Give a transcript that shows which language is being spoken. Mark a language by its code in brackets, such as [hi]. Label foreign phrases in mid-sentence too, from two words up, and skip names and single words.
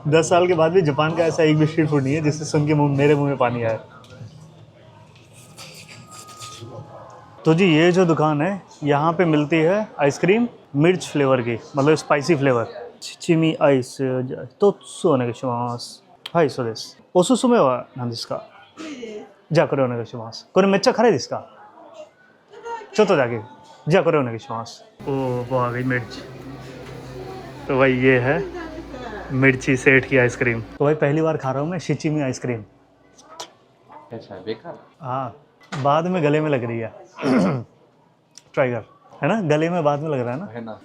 [hi] 10 साल के बाद भी जापान का ऐसा एक भी स्ट्रीट फूड नहीं है जिससे सुन के मेरे मुँह में पानी आए। तो जी ये जो दुकान है, यहाँ पे मिलती है आइसक्रीम मिर्च फ्लेवर की, मतलब [en] spicy flavor. [ja] 七味アイスひとつお願いします. はい、そうです。おすすめは何ですか? じゃあこれお願いします。これめっちゃ辛いですか？ちょっとだけ。じゃあこれお願いします。 [hi] ओ वो आ गई मिर्च। तो भाई ये है मिर्ची सेठ की आइसक्रीम। तो भाई पहली बार खा रहा हूँ मैं शिचिमी आइसक्रीम। अच्छा बेकार हाँ, बाद में गले में लग रही है। ट्राई कर, है ना, गले में बाद में लग रहा है ना।